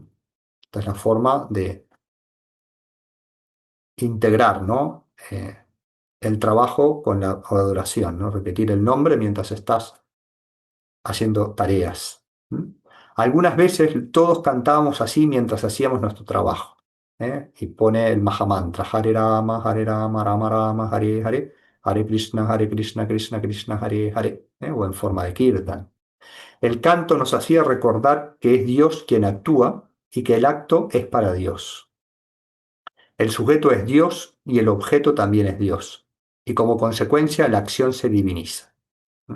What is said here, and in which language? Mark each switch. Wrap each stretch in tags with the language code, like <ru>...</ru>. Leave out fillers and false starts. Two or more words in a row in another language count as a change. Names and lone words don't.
<es>Esta es la forma de integrar, ¿no? El trabajo con la adoración, ¿no? Repetir el nombre mientras estás haciendo tareas. ¿Mm? Algunas veces todos cantábamos así mientras hacíamos nuestro trabajo. Y pone el Mahamantra,</es> <sa>Hare Rama, Rama Rama, Hare Hare, Hare Krishna, Krishna Krishna, Hare Hare,</sa> <es>o en forma de kirtan. El canto nos hacía recordar que es Dios quien actúa y que el acto es para Dios. El sujeto es Dios y el objeto también es Dios. Y como consecuencia la acción se diviniza. ¿Mm?</es>